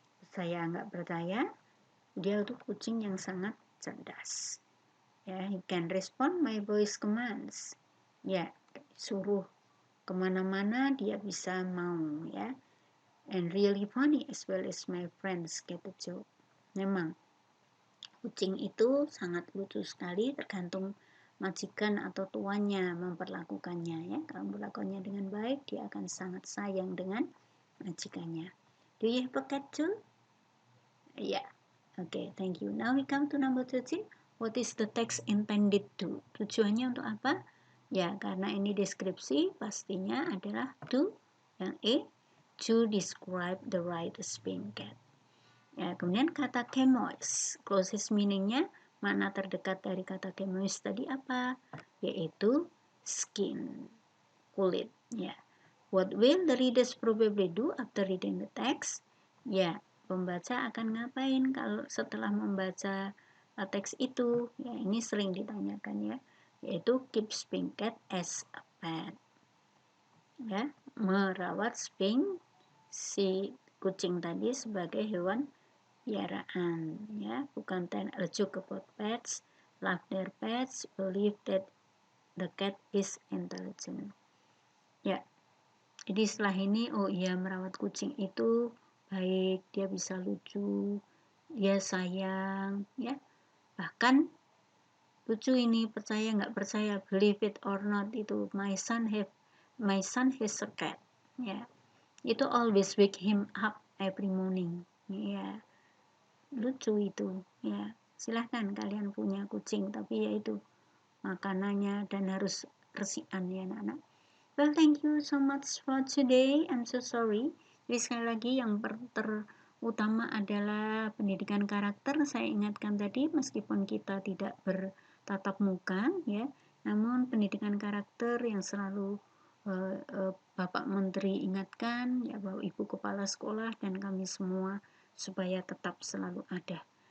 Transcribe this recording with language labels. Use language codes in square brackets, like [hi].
[id] Saya nggak percaya, dia itu kucing yang sangat cerdas. Ya, [en] he can respond my voice commands. [id] Ya, suruh kemana-mana dia bisa mau ya. [en] And really funny as well as my friends get a joke. [id] Memang kucing itu sangat lucu sekali, tergantung majikan atau tuannya memperlakukannya ya. Kalau memperlakukannya dengan baik, dia akan sangat sayang dengan majikannya. [en] Do you have a cat too? Yeah. Okay, thank you. Now we come to number 13. What is the text intended to? [id] Tujuannya untuk apa? Ya, karena ini deskripsi, pastinya adalah to, yang E, [en] to describe the right Sphinx cat. [id] Ya, kemudian kata camoise, closest meaningnya, makna terdekat dari kata camoise tadi apa? Yaitu skin, kulit. Ya. [en] What will the readers probably do after reading the text? [id] Ya, pembaca akan ngapain kalau setelah membaca teks itu? Ya, ini sering ditanyakan ya, yaitu [en] keep Sphinx cat as a pet. [id] Ya, merawat Sphinx si kucing tadi sebagai hewan piaraan ya, bukan [en] a joke about pets, love their pets, believe that the cat is intelligent. [id] Ya, jadi setelah ini, oh iya, merawat kucing itu baik, dia bisa lucu, dia sayang ya. Bahkan lucu ini, percaya nggak percaya, [en] believe it or not, [id] itu [en] my son has a cat [id] ya. [en] Itu always wake him up every morning ya. [id] Lucu itu ya. Silahkan kalian punya kucing, tapi yaitu makanannya dan harus resian ya anak-anak. [en] Well, thank you so much for today. I'm so sorry. [id] Jadi sekali lagi yang terutama adalah pendidikan karakter. Saya ingatkan tadi, meskipun kita tidak bertatap muka ya, namun pendidikan karakter yang selalu Bapak Menteri ingatkan ya, bahwa Ibu Kepala Sekolah dan kami semua supaya tetap selalu ada.